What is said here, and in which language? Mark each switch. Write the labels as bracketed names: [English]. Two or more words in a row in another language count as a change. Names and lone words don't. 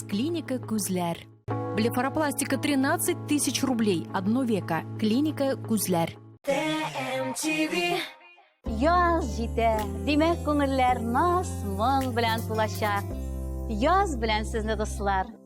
[Russian] Клиника Күзләр. Блефаропластика 13 тысяч рублей. Одно веко. Клиника Күзләр. [Tatar] TMTV Яз җитә. Димәк, күңелләр наз, моң белән тулачак. Яз белән сезне, дуслар.